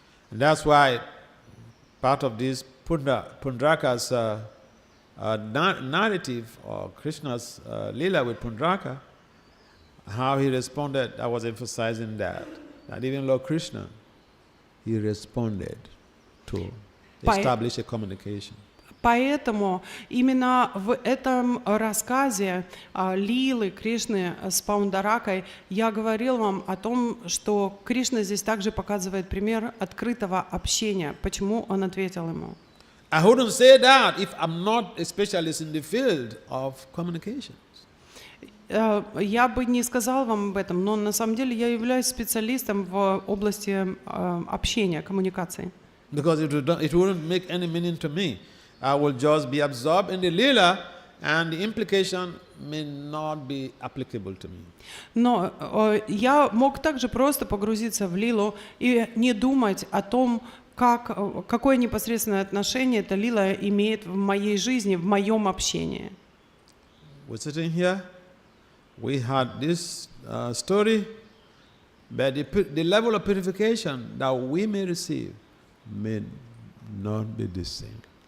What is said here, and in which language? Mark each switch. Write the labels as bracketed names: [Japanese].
[English] And that's why part of this Pundraka's narrative, or Krishna's lila with Pundraka, how he responded, I was emphasizing that even Lord Krishna, he responded to establish a communication. [Russian] Поэтому именно в этом рассказе лилы Кришны с Пундракой я говорил вам о том, что Кришна здесь также показывает пример открытого общения. Почему он ответил ему? [English] I wouldn't say that if I'm not a specialist in the field of communications. [Russian] Я бы не сказал вам об этом, но на самом деле я являюсь специалистом в области общения, коммуникации. [English] Because it wouldn't make any meaning to me. I will just be absorbed in the lila, and the implication may not be applicable to me. [Russian] Но я мог также просто погрузиться в лилу и не думать о том, какое непосредственное отношение эта лила имеет в моей жизни, в моем общении. [English] We're sitting here. We had this story, but the level of purification that we may receive may not be the same.